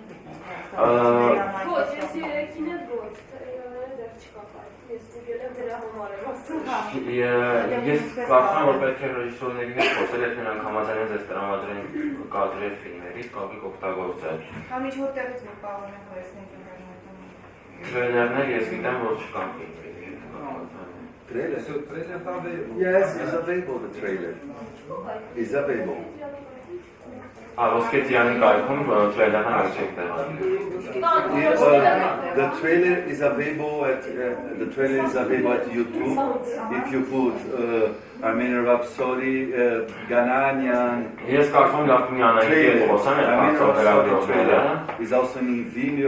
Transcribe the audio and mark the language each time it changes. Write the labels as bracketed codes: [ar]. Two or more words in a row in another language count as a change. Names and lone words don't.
[hy] Ոչ, ես երեքին էլ ոչ, թրեյլերները դեռ չկա կարդ, ես ուգել եմ դրա համար եմ ասում։ Ես կարծում որ պետք է ռեժիսորների հետ խոսել, եթե նրանք համաձայնեն ձեզ տրամադրեն կադրեր ֆիլմերից, կարող եք օգտագործել։ Կամ ինչ որտեղից որ կարող ենք վերցնել Trailerներ ես գիտեմ, որ չկան ֆիլմերի։ [en] Trailer? So trailer available? Yes, it's available, the trailer. It's available. [hy] Ոսկետյանի կայքում trailer-ն այցեք [en] The trailer is available at YouTube. If you put Armenian Rhapsody, Gananian trailer is also in Vimeo.